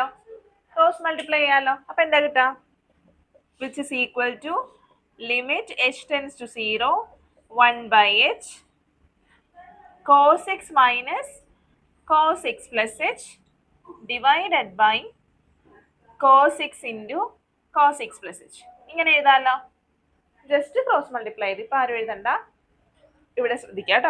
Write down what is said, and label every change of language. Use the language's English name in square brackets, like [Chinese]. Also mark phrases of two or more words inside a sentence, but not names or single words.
[Malayalam] അപ്പൊ എന്താ കിട്ടാ? [English] which is equal to limit h tends to 0 1/h cos x minus cos x plus h divided by cos x into cos x plus h. [Malayalam] ഇങ്ങനെ എഴുതാലോ. [English] just cross multiply ചെയ്ത്. [Malayalam] ഇപ്പൊ ആരും എഴുതണ്ട, ഇവിടെ ശ്രദ്ധിക്കുക കേട്ടോ.